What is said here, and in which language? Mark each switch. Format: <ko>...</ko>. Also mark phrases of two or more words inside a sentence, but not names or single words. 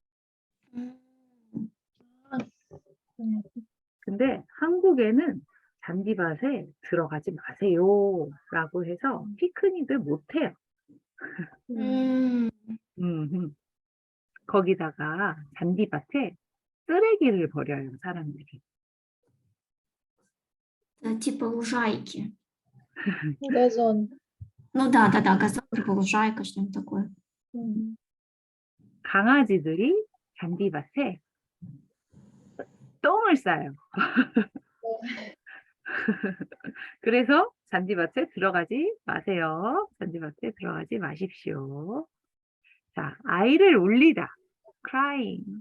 <ko>근데 한국에는 잔디밭에 들어가지 마세요 라고 해서 피크닉을 못 해요. 거기다가 잔디밭에 쓰레기를 버려요, 사람들이.</ko> <ru>Типа лужайки. газон. Ну да, газон, типа лужайка, что-нибудь такое.</ru> <ko>강아지들이 잔디밭에 똥을 싸요. 그래서 잔디밭에 들어가지 마세요. 잔디밭에 들어가지 마십시오. 자, 아이를 울리다. crying.</ko>